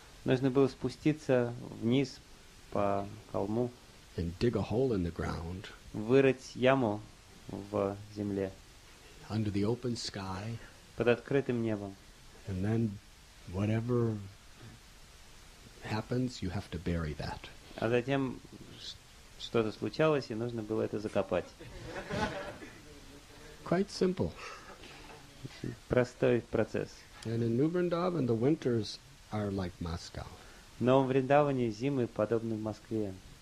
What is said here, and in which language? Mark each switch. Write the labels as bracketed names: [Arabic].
[Russian] Нужно было спуститься вниз по холму, [English] and dig a hole in the ground [Russian] вырыть яму в земле [English] under the open sky, [Russian] под открытым небом. [English] and then whatever happens, you have to bury that. [Russian] А затем что-то случалось, и нужно было это закопать. [English] Quite simple. [Russian] Простой процесс. [English] And in New Vrindavan, the winters are like Moscow. [Russian] В Новом Вриндаване зимы подобны Москве.